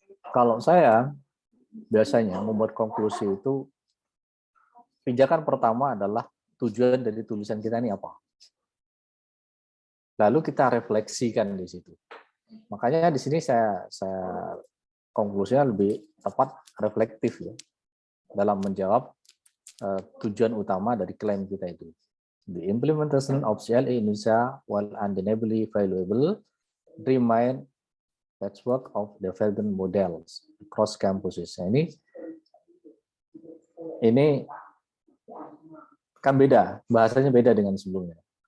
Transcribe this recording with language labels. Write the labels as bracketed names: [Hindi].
[Indonesian] Kalau saya biasanya membuat konklusi itu pijakan pertama adalah tujuan dari tulisan kita ini apa. Lalu kita refleksikan di situ. Makanya di sini saya konklusinya lebih tepat reflektif ya dalam menjawab tujuan utama dari klaim kita itu. [English] The implementation of CLA Indonesia, while undeniably valuable, remain patchwork of development models across campuses. [Indonesian] Nah, ini kan beda, bahasanya beda dengan sebelumnya.